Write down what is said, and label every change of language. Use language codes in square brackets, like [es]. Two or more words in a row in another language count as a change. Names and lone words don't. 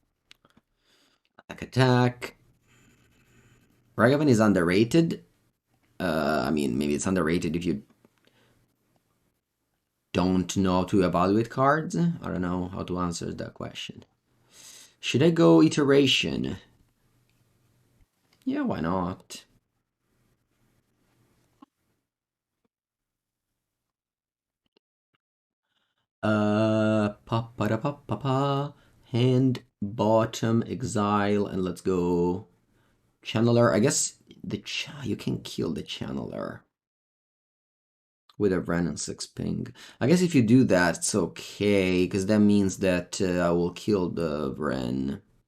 [en] Attack. Ragavan is underrated. I mean, maybe it's underrated if you don't know how to evaluate cards. I don't know how to answer that question. Should I go iteration? Yeah, why not? Pa pa da pa pa pa. Hand, bottom, exile, and let's go channeler. I guess you can kill the channeler with a Wren and 6 ping. I guess if you do that, it's okay, because that means that I will kill the Wren.